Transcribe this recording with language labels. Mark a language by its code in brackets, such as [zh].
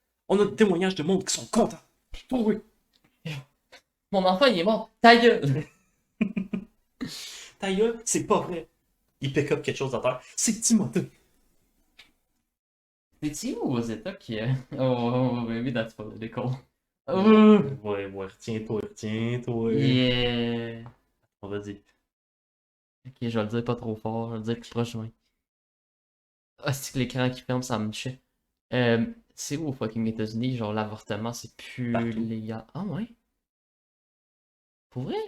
[fr] On a des témoignages de monde qui sont contents. Oh oui. Mon enfant, il est mort. Ta gueule. Ta gueule, c'est pas vrai. Il pick up quelque chose à terre. C'est Timothée. C'est-tu où aux États qui. [en] Oh, baby, that's political. Oh. [fr] Ouais, ouais, retiens-toi, retiens-toi. [en] Yeah. [fr] On va dire. Ok, je vais le dire pas trop fort, je vais le dire plus proche, ouais. Ah, c'est que l'écran qui ferme, ça me chie. C'est où aux fucking États-Unis, genre l'avortement, c'est plus Partout. légal. Ah ouais? Pour vrai?